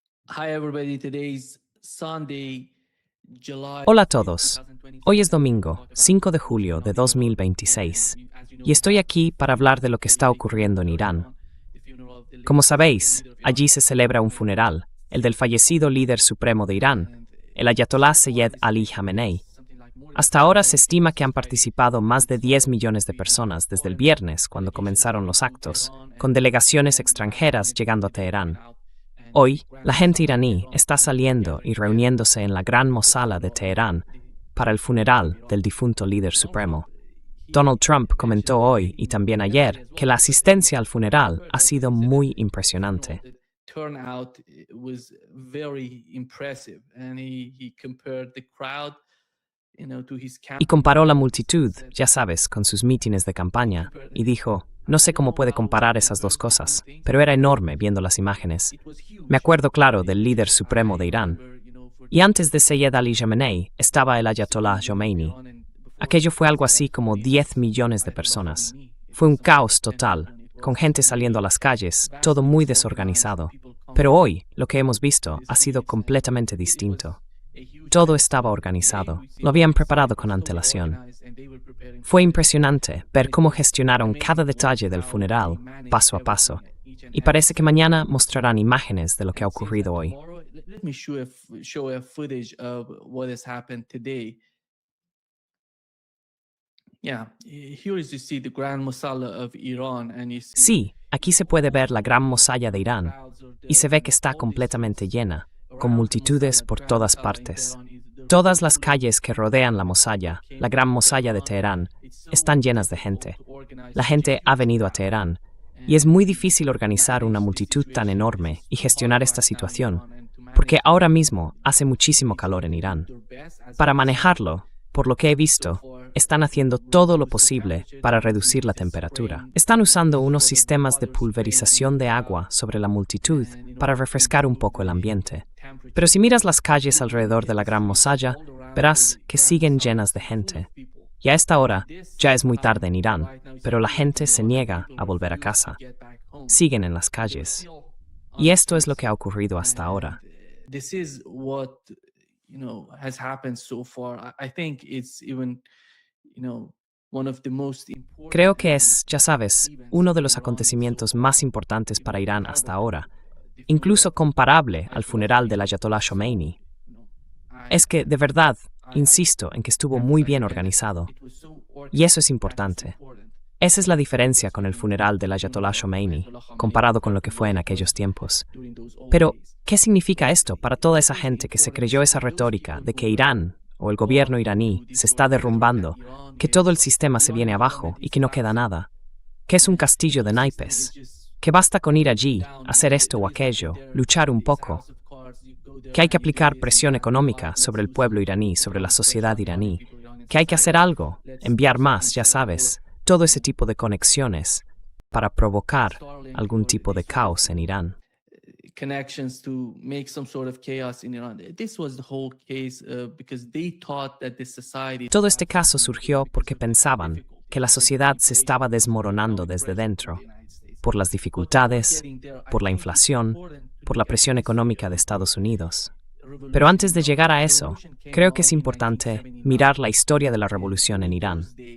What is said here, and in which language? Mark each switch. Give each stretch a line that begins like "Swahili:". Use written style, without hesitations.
English: Hi everybody, today's Sunday, July.
Spanish: Hola a todos. Hoy es domingo, 5 de julio de 2026, y estoy aquí para hablar de lo que está ocurriendo en Irán. Como sabéis, allí se celebra un funeral, el del fallecido líder supremo de Irán, el ayatolá Seyed Ali Khamenei. Hasta ahora se estima que han participado más de 10 millones de personas desde el viernes, cuando comenzaron los actos, con delegaciones extranjeras llegando a Teherán. Hoy, la gente iraní está saliendo y reuniéndose en la Gran Mosala de Teherán para el funeral del difunto líder supremo. Donald Trump comentó hoy y también ayer que la asistencia al funeral ha sido muy impresionante.
English: Turnout was very impressive, and he compared the crowd, to his
Spanish: Y comparó la multitud, ya sabes, con sus mítines de campaña, y dijo: no sé cómo puede comparar esas dos cosas, pero era enorme viendo las imágenes. Me acuerdo claro del líder supremo de Irán. Y antes de Seyed Ali Khamenei estaba el ayatolá Khomeini. Aquello fue algo así como 10 millones de personas. Fue un caos total, con gente saliendo a las calles, todo muy desorganizado. Pero hoy, lo que hemos visto ha sido completamente distinto. Todo estaba organizado, lo habían preparado con antelación. Fue impresionante ver cómo gestionaron cada detalle del funeral, paso a paso, y parece que mañana mostrarán imágenes de lo que ha ocurrido hoy.
English: Let me show a footage of what has happened today. Yeah, here is you see the Grand Mosala of Iran, and you see
Spanish: Sí, aquí se puede ver la gran mosalla de Irán, y se ve que está completamente llena, con multitudes por todas partes. Todas las calles que rodean la mosalla, la gran mosalla de Teherán, están llenas de gente. La gente ha venido a Teherán, y es muy difícil organizar una multitud tan enorme y gestionar esta situación, porque ahora mismo hace muchísimo calor en Irán. Para manejarlo, por lo que he visto, están haciendo todo lo posible para reducir la temperatura. Están usando unos sistemas de pulverización de agua sobre la multitud para refrescar un poco el ambiente. Pero si miras las calles alrededor de la Gran Mosalla, verás que siguen llenas de gente. Y a esta hora, ya es muy tarde en Irán, pero la gente se niega a volver a casa. Siguen en las calles. Y esto es lo que ha ocurrido hasta ahora.
English: This is what has happened so far. I think it's even one of the most important.
Spanish: Creo que es, ya sabes, uno de los acontecimientos más importantes para Irán hasta ahora, incluso comparable al funeral del ayatolá Khomeini. Es que, de verdad, insisto en que estuvo muy bien organizado. Y eso es importante. Esa es la diferencia con el funeral del ayatolá Khomeini, comparado con lo que fue en aquellos tiempos. Pero, ¿qué significa esto para toda esa gente que se creyó esa retórica de que Irán, o el gobierno iraní, se está derrumbando, que todo el sistema se viene abajo y que no queda nada? Que es un castillo de naipes. Que basta con ir allí, hacer esto o aquello, luchar un poco. Que hay que aplicar presión económica sobre el pueblo iraní, sobre la sociedad iraní. Que hay que hacer algo, enviar más, ya sabes, todo ese tipo de conexiones para provocar algún tipo de caos en Irán.
English: Connections to make some sort of chaos in Iran. This was the whole case because they thought that the society.
Spanish: Todo este caso surgió porque pensaban que la sociedad se estaba desmoronando desde dentro, por las dificultades, por la inflación, por la presión económica de Estados Unidos. Pero antes de llegar a eso, creo que es importante mirar la historia de la revolución en Irán.